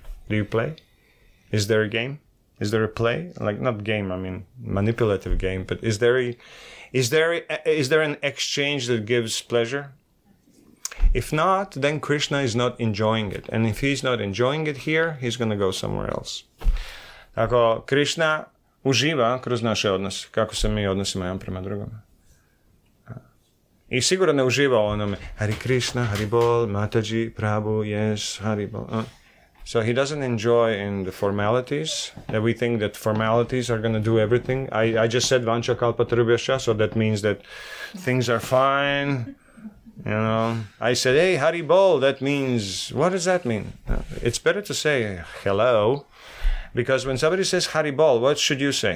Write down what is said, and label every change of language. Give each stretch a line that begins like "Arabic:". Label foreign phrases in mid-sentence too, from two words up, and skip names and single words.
English: Do you play? Is there a game? Is there a play? Like, not game, I mean manipulative game, but is there an exchange that gives pleasure? If not, then Krishna is not enjoying it. And if he's not enjoying it here, he's going to go somewhere else.
Croatian: Ako Krishna uživa kroz naše odnose, kako se mi odnosimo jedan prema drugome. I sigurno ne uživa u onome
Sanskrit: Hari Krishna, Hari Bol, Mataji, Prabhu,
Croatian: yes, Hari Bol.
English: So he doesn't enjoy in the formalities, that we think that formalities are going to do everything. I just said
Sanskrit: Vancha Kalpatarubhyascha,
English: so that means that things are fine. You know, I said, hey,
Sanskrit: Hari Bol,
English: that means, what does that mean? It's better to say hello, because when somebody says
Sanskrit: Hari Bol,
English: what should you say?